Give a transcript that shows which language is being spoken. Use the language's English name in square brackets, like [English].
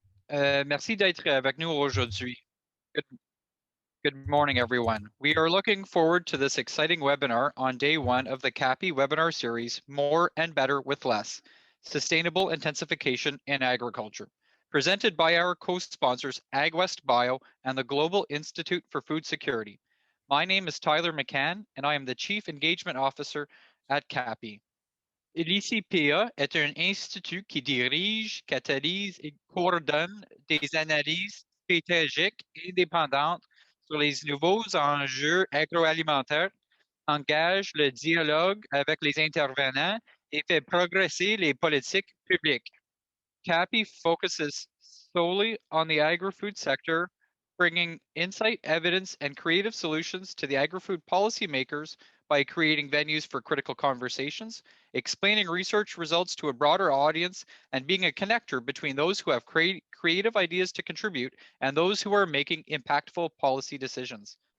[French] Merci d'être avec nous aujourd'hui. [English] Good, good morning, everyone. We are looking forward to this exciting webinar on day one of the CAPI webinar series, More and Better with Less, Sustainable Intensification in Agriculture, presented by our co-sponsors AgWest Bio and the Global Institute for Food Security. My name is Tyler McCann, and I am the Chief Engagement Officer at CAPI. [French] L'ICPA est un institut qui dirige, catalyse et coordonne des analyses stratégiques indépendantes sur les nouveaux enjeux agroalimentaires, engage le dialogue avec les intervenants et fait progresser les politiques publiques. [English] CAPI focuses solely on the agri-food sector, bringing insight, evidence, and creative solutions to the agri-food policymakers by creating venues for critical conversations, explaining research results to a broader audience, and being a connector between those who have creative ideas to contribute and those who are making impactful policy decisions.